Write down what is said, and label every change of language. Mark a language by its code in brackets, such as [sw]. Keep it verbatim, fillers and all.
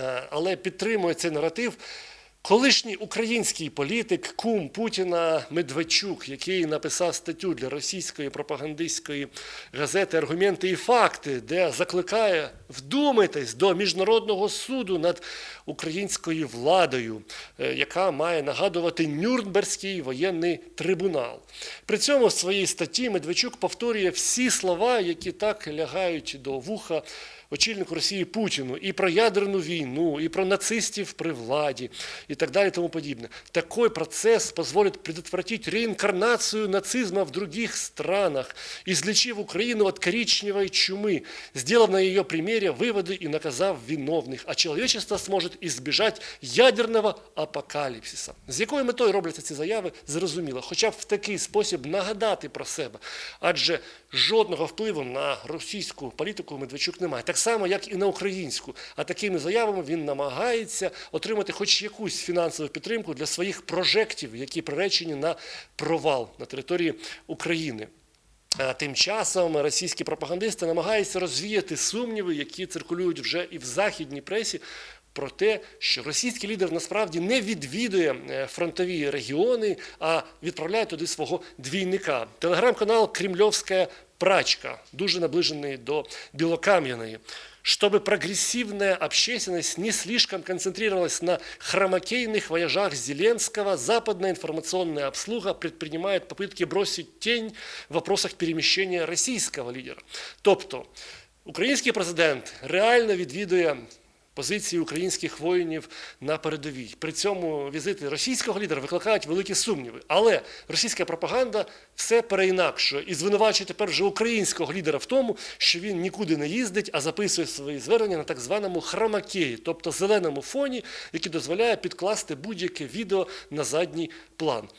[uk] Але підтримує цей наратив колишній український політик, кум Путіна Медведчук, який написав статтю для російської пропагандистської газети «Аргументи і факти», де закликає вдумайтесь до міжнародного суду над українською владою, яка має нагадувати Нюрнберзький воєнний трибунал. При цьому в своїй статті Медведчук повторює всі слова, які так лягають до вуха очільнику Росії Путіну, і про ядерну війну, і про нацистів при владі, і так далі, тому подібне. [ru] Такой процесс позволит предотвратить реинкарнацию нацизма в других странах, излечив Украину от коричневой чумы, сделав на ее примере выводы и наказав виновных, а человечество сможет избежать ядерного апокаліпсиса. [uk] З якою метою робляться ці заяви, зрозуміло, хоча б в такий спосіб нагадати про себе, адже жодного впливу на російську політику Медведчук немає. Так само, як і на українську. А такими заявами він намагається отримати хоч якусь фінансову підтримку для своїх прожектів, які приречені на провал на території України. Тим часом російські пропагандисти намагаються розвіяти сумніви, які циркулюють вже і в західній пресі, про те, що російський лідер насправді не відвідує фронтові регіони, а відправляє туди свого двійника. [ru] Телеграм-канал «Кремльовська прачка», дуже наближенный до Белокаменной, чтобы прогрессивная общественность не слишком концентрировалась на хромакейных вояжах Зеленского, западная информационная обслуга предпринимает попытки бросить тень в вопросах перемещения российского лидера. [uk] Тобто, український президент реально відвідує позиції українських воїнів на передовій. При цьому візити російського лідера викликають великі сумніви. Але російська пропаганда все переінакшує і звинувачує тепер вже українського лідера в тому, що він нікуди не їздить, а записує свої звернення на так званому хромакеї, тобто зеленому фоні, який дозволяє підкласти будь-яке відео на задній план.